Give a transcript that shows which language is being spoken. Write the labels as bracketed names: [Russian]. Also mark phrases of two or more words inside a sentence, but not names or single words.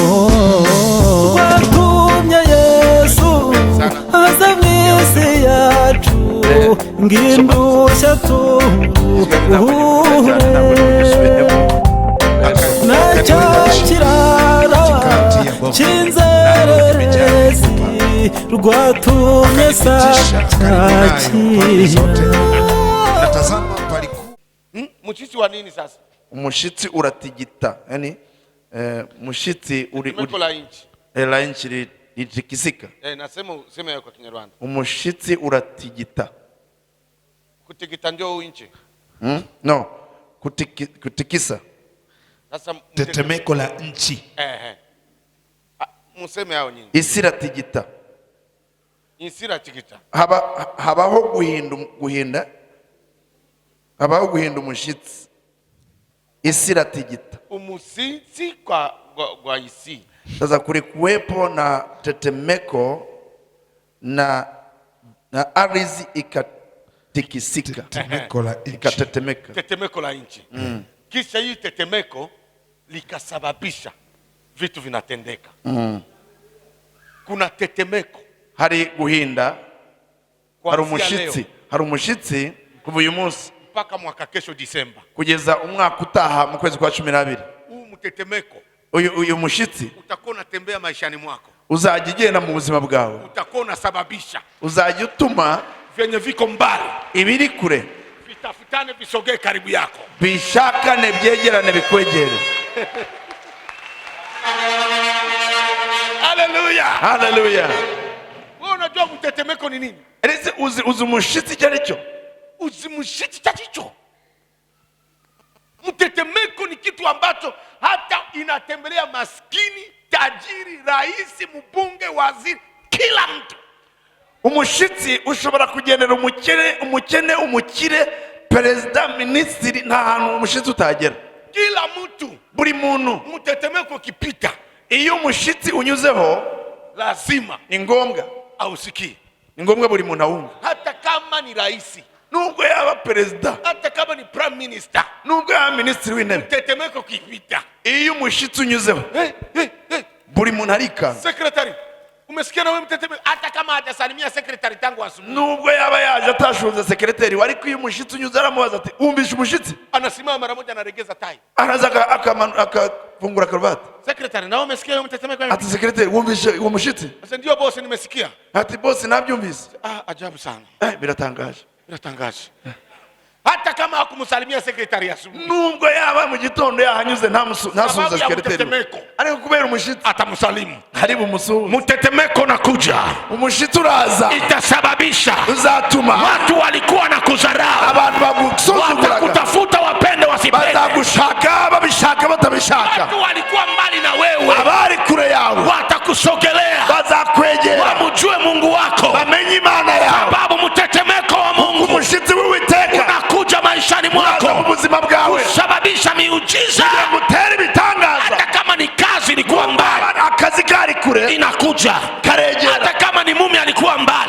[Kinyarwanda] watumye Yesu aza mu isi yacu ng'indushya turuhure na cya kirara cy'inzererezi rwatumye sacyakira. [Swahili] Mushitsi wa nini sasa? [Kinyarwanda] Umushitsi uratigita, yani mushitsi uri [Swahili] la inchi litikisika. Nasema sema kwa Kinyarwanda. [Kinyarwanda] Umushitsi uratigita. [Swahili] Kutigita ndio inchi. No, kutikisa. Sasa tetemeko la nchi. Museme hao nyinyi. [Kinyarwanda] Isiratigita. Isiratigita. Habaho guhinda. Habaho guhinda umushitsi. Isiratigita. Umusitsi kwa isi. [Swahili] Sasa kulikuwepo na tetemeko na ardhi ikatikisika. Tetemeko la nchi. Ikatetemeka. Tetemeko la nchi. Kisha hii tetemeko likasababisha vitu vinatendeka. Kuna tetemeko. [Kinyarwanda] Hari guhinda. Hari umushitsi kuva uyu munsi [Swahili] mpaka mwaka kesho Disemba. [Kinyarwanda] Kugeza umwaka utaha mu kwezi kwa 12. [Swahili] Huu mtetemeko. [Kinyarwanda] Uyu mushitsi [Swahili] utakuwa unatembea maishani mwako. [Kinyarwanda] Uzajya ugenda mu buzima bwawe. [Swahili] Utakuwa unasababisha. [Kinyarwanda] Uzajya utuma [Swahili] vyenye viko mbali [Kinyarwanda] ibiri kure [Swahili] vitafutane visogee karibu yako. [Kinyarwanda] Bishakane byegerane bikwegere. Haleluya. Haleluya. [Swahili] Wewe unajua mtetemeko ni nini? [Kinyarwanda] Ese uzi umushitsi cyaricho? Uzi mushitsi cyaricho? [Swahili] Mtetemeko ni kitu ambacho hata inatembelea maskini, tajiri, rais, mbunge, waziri, kila mtu. [Kinyarwanda] Umushitsi ushobora kugendera umukene, umukire, perezida, ministri, nta hantu umushitsi utagera. [Swahili] Kila mtu, [Kinyarwanda] buri muntu. [Swahili] Mtetemeko kipita, [Kinyarwanda] iyo umushitsi unyuzeho [Swahili] lazima [Kinyarwanda] ni ngombwa [Swahili] ausikie. [Kinyarwanda] Ni ngombwa buri muntu awumva. [Swahili] Hata kama ni rais, [Kinyarwanda] nubwo yaba perezida, [Swahili] hata kama ni [English] prime minister, [Kinyarwanda] nubwo yaba ministri w'intebe, [Swahili] mtetemeko kipita, [Kinyarwanda] iyo umushitsi unyuzeho buri muntu arika. [Swahili] Secretary, umesikia na wewe mtetemeko? Hata kama hajasalimia secretary tangu asubuhi, [Kinyarwanda] nubwo yaba yaje atashoza secretary, wari ko iyo umushitsi unyuze aramubaza ati umbisha umushitsi, [Swahili] anasimama mara moja anaregeza tai, [Kinyarwanda] araza akafungura karuvati. [Swahili] Secretary, na wewe umesikia wewe mtetemeko? [Kinyarwanda] Ati secretary, umbisha uwo mushitsi? [Swahili] Sasa ndio boss, nimesikia. [Kinyarwanda] Ati boss nabyumvise. [Swahili] Ajabu sana. [Kinyarwanda] Biratangaje. Biratangaje. [Swahili] Hata kama hakumsalimia secretary asubuhi, [Kinyarwanda] nubwo yaba mu gitondo yahanyuze ntasuza secretary, ariko kubera umushitsi [Swahili] atamsalimu. Haribu musu. Mtetemeko nakuja, [Kinyarwanda] umushitsi uraza, [Swahili] itasababisha [Kinyarwanda] uzatuma [Swahili] watu walikuwa na kudharau, [Kinyarwanda] abantu bagusuzugura, [Swahili] watakutafuta wapende wasipende, [Kinyarwanda] batagushaka babishaka batabishaka, [Swahili] watu walikuwa mbali na wewe, [Kinyarwanda] abari kure yawe [Swahili] watakusogelea, [Kinyarwanda] bazakwegera, [Swahili] wamjue Mungu wako, [Kinyarwanda] bamenye Imana yawe, [Swahili] sababu mtetemeko wa Mungu, [Kinyarwanda] umushitsi w'Uwiteka [Swahili] unakuja maishani mwako, [Kinyarwanda] mu buzima bwawe, [Swahili] kusababisha miujiza, [Kinyarwanda] gutera ibitangaza. [Swahili] Hata kama ni kazi ilikuwa mbali, [Kinyarwanda] akazi kari kure, [Swahili] inakuja [Kinyarwanda] karegera. [Swahili] Hata kama ni mume alikuwa mbali,